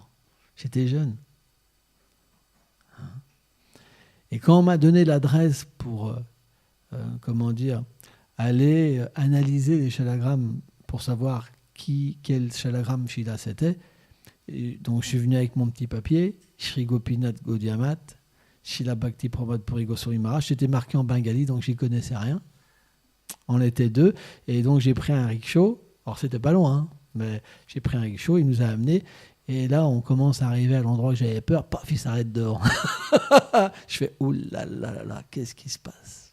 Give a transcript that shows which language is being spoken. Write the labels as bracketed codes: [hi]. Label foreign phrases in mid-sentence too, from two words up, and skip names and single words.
[fr] J'étais jeune. Et quand on m'a donné l'adresse pour, aller analyser les shalagrammes pour savoir quel shalagram Shila c'était, et donc je suis venu avec mon petit papier, Shri Gopinath Gaudiamat, Shila Bhakti Prabhupada Puri Goswami Maharaj, c'était marqué en bengali, donc j'y connaissais rien. On était 2, et donc j'ai pris un rickshaw. Alors c'était pas loin, hein, mais j'ai pris un rickshaw, il nous a amenés. Et là, on commence à arriver à l'endroit où j'avais peur. Paf, il s'arrête dehors. Je fais oulala, qu'est-ce qui se passe?